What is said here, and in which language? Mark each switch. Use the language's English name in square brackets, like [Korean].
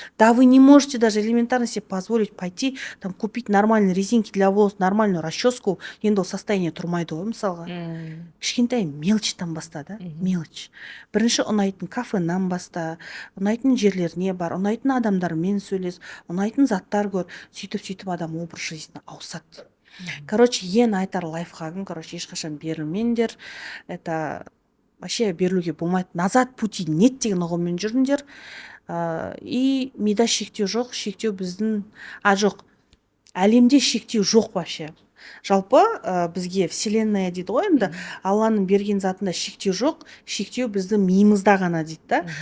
[Russian] Да вы не можете даже элементарно себе позволить пойти там купить нормальные резинки для волос, нормальную расческу. [Kazakh] Енді ол состояние тұрмайды ғой мысалға. Кішкентай мелочтан баста да, мелочь. Бірінші ұнайтын кафенан баста, ұнайтын жерлеріне бар, ұнайтын адамдармен сөйлес, ұнайтын заттар көр, сөйтіп адам образ жизни ауысады. Короче, ең айтар лайфхагым, ешқашан берілмеңдер. Это вообще берілуге болмайды. [Russian] Назад пути нет [Kazakh] деген ұғыммен жүріңдер. И мида шектеу жоқ, шектеу біздің, жоқ, әлемде шектеу жоқ вообще. Жалпы бізге вселенная дейді ғой, енді Алланың берген затында шектеу жоқ, шектеу біздің миымызда ғана дейді да.